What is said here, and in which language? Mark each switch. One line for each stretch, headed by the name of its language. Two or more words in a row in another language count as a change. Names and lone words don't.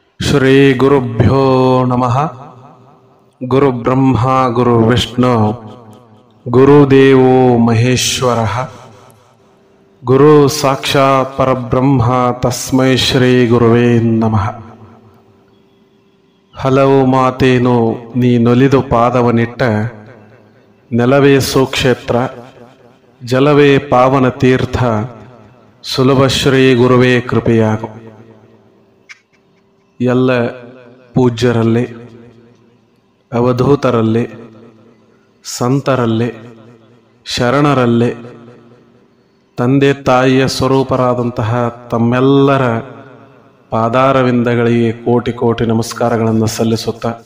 Sanskrit: ಶ್ರೀ ಗುರುಭ್ಯೋ ನಮಃ. ಗುರು ಬ್ರಹ್ಮ ಗುರು ವಿಷ್ಣು ಗುರುದೇವೋ ಮಹೇಶ್ವರ. ಗುರು ಸಾಕ್ಷಾತ್ ಪರಬ್ರಹ್ಮ ತಸ್ಮೈ ಶ್ರೀ ಗುರುವೇ ನಮಃ.
Kannada: ಹಲವು ಮಾತೇನು ನೀ ನೊಲಿದು ಪಾದವನಿಟ್ಟ, ನೆಲವೇ ಸುಕ್ಷೇತ್ರ ಜಲವೇ ಪಾವನ ತೀರ್ಥ, ಸುಲಭ ಶ್ರೀ ಗುರುವೇ ಕೃಪೆಯಾಗು. ಎಲ್ಲ ಪೂಜ್ಯರಲ್ಲಿ, ಅವಧೂತರಲ್ಲಿ, ಸಂತರಲ್ಲಿ, ಶರಣರಲ್ಲಿ, ತಂದೆ ತಾಯಿಯ ಸ್ವರೂಪರಾದಂತಹ ತಮ್ಮೆಲ್ಲರ ಪಾದಾರವಿಂದಗಳಿಗೆ ಕೋಟಿ ಕೋಟಿ ನಮಸ್ಕಾರಗಳನ್ನು ಸಲ್ಲಿಸುತ್ತ,